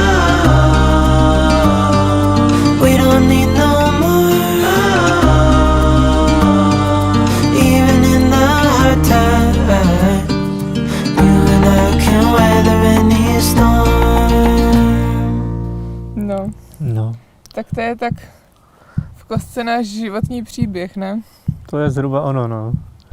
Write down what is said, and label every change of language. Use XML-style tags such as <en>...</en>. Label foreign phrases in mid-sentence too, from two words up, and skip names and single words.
<en>Oh, we don't need no more. Oh, even in the hard times, you and I can weather any storm.</en> <cs>No. Tak to je tak v kostce náš životní příběh, ne? To je zhruba ono, no.</cs>